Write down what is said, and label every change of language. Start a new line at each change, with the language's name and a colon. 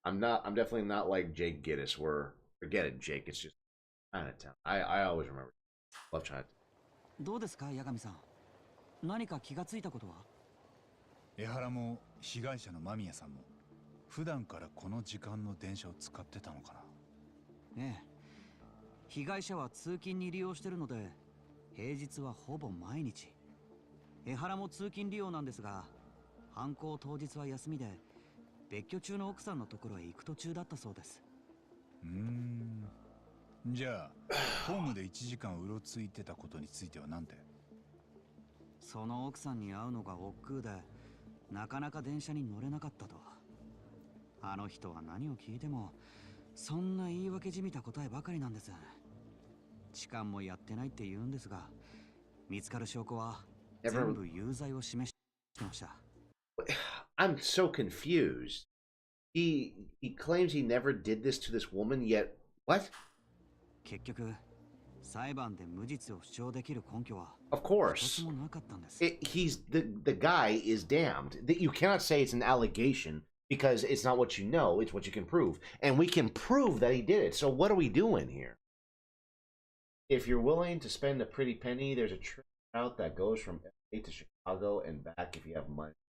English: I'm definitely not like Jake Gittes, where, forget it, Jake, it's just Chinatown. I always remember. Love Chinatown.
Japanese: どうですか、八神さん。何か気がついたことは？江原も被害者の間宮さんも普段からこの時間の電車を使ってたのかな。ええ。被害者は通勤に利用してるので、平日はほぼ毎日。江原も通勤利用なんですが、犯行当日は休みで、別居中の奥さんのところへ行く途中だったそうです。じゃあホームで1時間うろついてたことについては何て？その奥さんに会うのが億劫で、なかなか電車に乗れなかったと。あの人は何を聞いても、そんな言い訳じみた答えばかりなんです。痴漢もやってないって言うんですが、見つかる証拠は全部有罪を示してました。
English: I'm so confused. He claims he never did this to this woman, yet what?
Japanese: 結局、裁判で無実を主張できる根拠は
English: Of
Japanese: 一
English: course.
Japanese: つもなかったんです。
English: The guy is damned. You cannot say it's an allegation because it's not what you know, it's what you can prove. And we can prove that he did it. So what are we doing here? If you're willing to spend a pretty penny, there's a train route that goes from LA to Chicago and back if you have money.